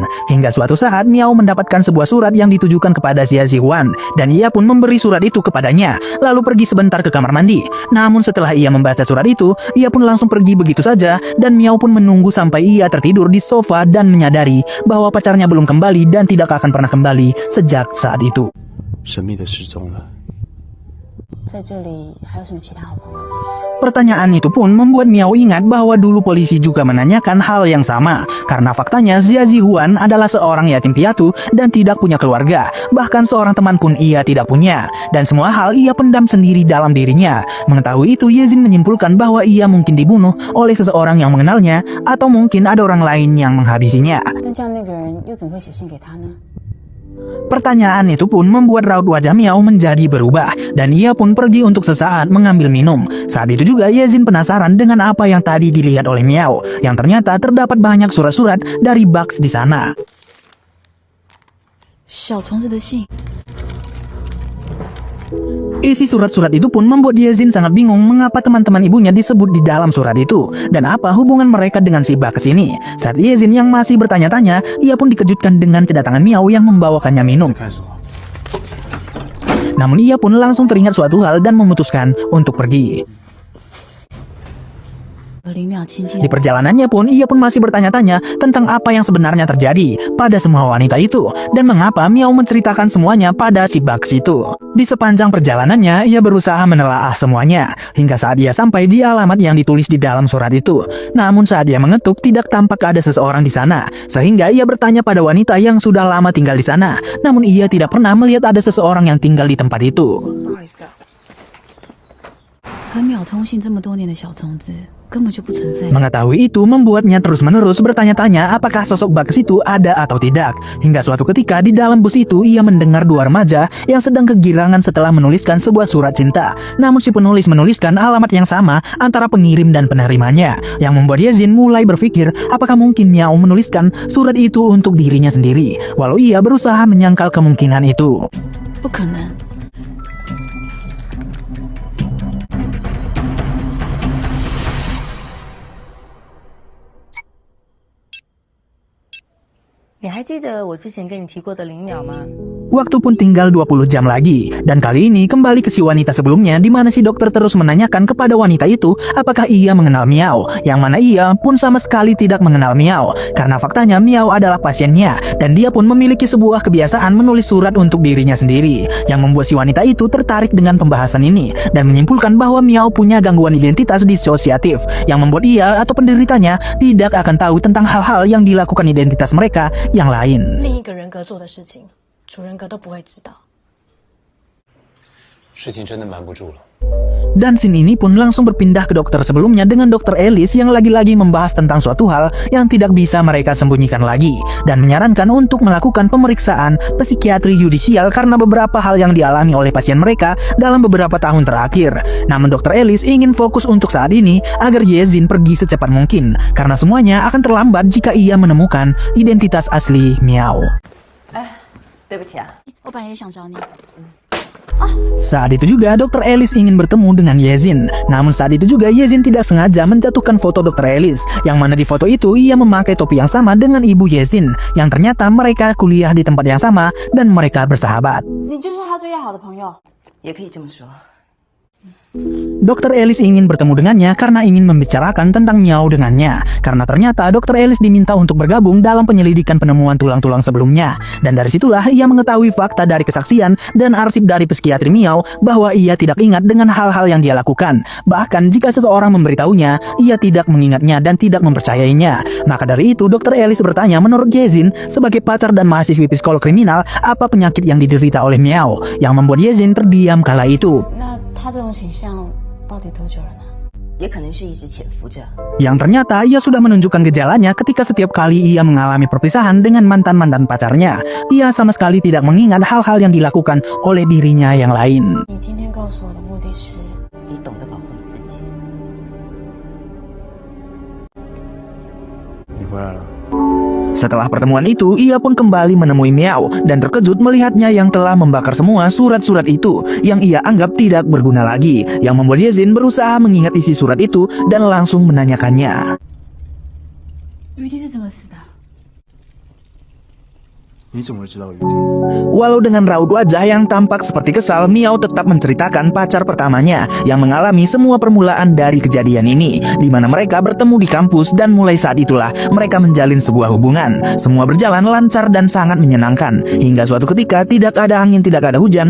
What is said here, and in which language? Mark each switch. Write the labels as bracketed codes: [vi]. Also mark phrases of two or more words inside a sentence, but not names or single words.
[id] Hingga suatu saat Miao mendapatkan sebuah surat yang ditujukan kepada Jia Zihuan, dan ia pun memberi surat itu kepadanya, lalu pergi sebentar ke kamar mandi. Namun setelah ia membaca surat itu, ia pun langsung pergi begitu saja, dan Miao pun menunggu sampai ia tertidur di sofa dan menyadari bahwa pacarnya belum kembali dan tidak akan pernah kembali sejak saat itu. [zh] 神秘的失踪了。在这里还有什么其他好朋友吗？ [id] Pertanyaan itu pun membuat Miao ingat bahwa dulu polisi juga menanyakan hal yang sama, karena faktanya Jia Zihuan adalah seorang yatim piatu dan tidak punya keluarga, bahkan seorang teman pun ia tidak punya, dan semua hal ia pendam sendiri dalam dirinya. Mengetahui itu, Yezin menyimpulkan bahwa ia mungkin dibunuh oleh seseorang yang mengenalnya, atau mungkin ada orang lain yang menghabisinya. [zh] 但这样那个人又怎么会写信给他呢？ [id] Pertanyaan itu pun membuat raut wajah Miao menjadi berubah, dan ia pun pergi untuk sesaat mengambil minum. Saat itu juga Yezin penasaran dengan apa yang tadi dilihat oleh Miao, yang ternyata terdapat banyak surat-surat dari Bugs di sana. [zh] 小虫子的信， [id] Isi surat-surat itu pun membuat Yezin sangat bingung mengapa teman-teman ibunya disebut di dalam surat itu, dan apa hubungan mereka dengan si Bugs ini. Saat Yezin yang masih bertanya-tanya, ia pun dikejutkan dengan kedatangan Miao yang membawakannya minum. [zh] 干什么？ [id] Namun ia pun langsung teringat suatu hal dan memutuskan untuk pergi. [zh] 和林淼亲近 [id] Di。perjalanannya pun ia pun masih bertanya-tanya tentang apa yang sebenarnya terjadi pada semua wanita itu, dan mengapa Miao menceritakan semuanya pada si Bugs itu. Di sepanjang perjalanannya ia berusaha menelaah semuanya, hingga saat ia sampai di alamat yang ditulis di dalam surat itu. Namun saat ia mengetuk tidak tampak ada seseorang di sana, sehingga ia bertanya pada wanita yang sudah lama tinggal di sana. Namun ia tidak pernah melihat ada seseorang yang tinggal di tempat itu. [zh] 和淼通信这么多年的小虫子， 根本就不存在。 [id] Mengetahui itu membuatnya terus-menerus bertanya-tanya apakah sosok Bagas itu ada atau tidak. Hingga suatu ketika di dalam bus itu ia mendengar dua remaja yang sedang kegirangan setelah menuliskan sebuah surat cinta. Namun si penulis menuliskan alamat yang sama antara pengirim dan penerimanya, yang membuat Yezin mulai berpikir apakah mungkin Miao menuliskan surat itu untuk dirinya sendiri, walau ia berusaha menyangkal kemungkinan itu. [zh] 不可能。你还记得我之前跟你提过的灵鸟吗？ [id] Waktu pun tinggal 20 jam lagi, dan kali ini kembali ke si wanita sebelumnya di mana si dokter terus menanyakan kepada wanita itu apakah ia mengenal Miao, yang mana ia pun sama sekali tidak mengenal Miao, karena faktanya Miao adalah pasiennya, dan dia pun memiliki sebuah kebiasaan menulis surat untuk dirinya sendiri, yang membuat si wanita itu tertarik dengan pembahasan ini, dan menyimpulkan bahwa Miao punya gangguan identitas disosiatif, yang membuat ia atau penderitanya tidak akan tahu tentang hal-hal yang dilakukan identitas mereka yang lain. [zh] 另一个人格做的事情，主人格都不会知道。事情真的瞒不住了。 [id] Dan scene ini pun langsung berpindah ke dokter sebelumnya dengan dokter Alice yang lagi-lagi membahas tentang suatu hal yang tidak bisa mereka sembunyikan lagi, dan menyarankan untuk melakukan pemeriksaan psikiatri yudisial karena beberapa hal yang dialami oleh pasien mereka dalam beberapa tahun terakhir. Namun dokter Alice ingin fokus untuk saat ini agar Yezin pergi secepat mungkin, karena semuanya akan terlambat jika ia menemukan identitas asli Miao. [zh] 对不起啊，我本来也想找你。 [id] Saat itu juga Dr. Alice ingin bertemu dengan Yezin. Namun saat itu juga Yezin tidak sengaja menjatuhkan foto Dr. Alice, yang mana di foto itu ia memakai topi yang sama dengan ibu Yezin, yang ternyata mereka kuliah di tempat yang sama dan mereka bersahabat. [zh] 你就是他最要好的朋友。也可以这么说。 [id] Dr. Alice ingin bertemu dengannya karena ingin membicarakan tentang Miao dengannya, karena ternyata Dr. Alice diminta untuk bergabung dalam penyelidikan penemuan tulang-tulang sebelumnya, dan dari situlah ia mengetahui fakta dari kesaksian dan arsip dari psikiatri Miao bahwa ia tidak ingat dengan hal-hal yang dia lakukan. Bahkan jika seseorang memberitahunya, ia tidak mengingatnya dan tidak mempercayainya. Maka dari itu Dr. Alice bertanya menurut Yezin sebagai pacar dan mahasiswi psikolog kriminal apa penyakit yang diderita oleh Miao, yang membuat Yezin terdiam kala itu. [zh] 那他这种倾向到底多久了呢？也可能是一直潜伏着。 [id] Yang ternyata ia sudah menunjukkan gejalanya ketika setiap kali ia mengalami perpisahan dengan mantan-mantan pacarnya. Ia sama sekali tidak mengingat hal-hal yang dilakukan oleh dirinya yang lain. [zh] 你今天告诉我的目的是？你懂得保护你自己。你回来了。 [id] Setelah pertemuan itu, ia pun kembali menemui Miao dan terkejut melihatnya yang telah membakar semua surat-surat itu yang ia anggap tidak berguna lagi, yang membuat Yezin berusaha mengingat isi surat itu dan langsung menanyakannya. [zh] 雨滴是怎么死的？你怎么会知道雨滴？ [id] Walau dengan raut wajah yang tampak seperti kesal, Miao tetap menceritakan pacar pertamanya yang mengalami semua permulaan dari kejadian ini, di mana mereka bertemu di kampus dan mulai saat itulah mereka menjalin sebuah hubungan. Semua berjalan lancar dan sangat menyenangkan, hingga suatu ketika tidak ada angin tidak ada hujan.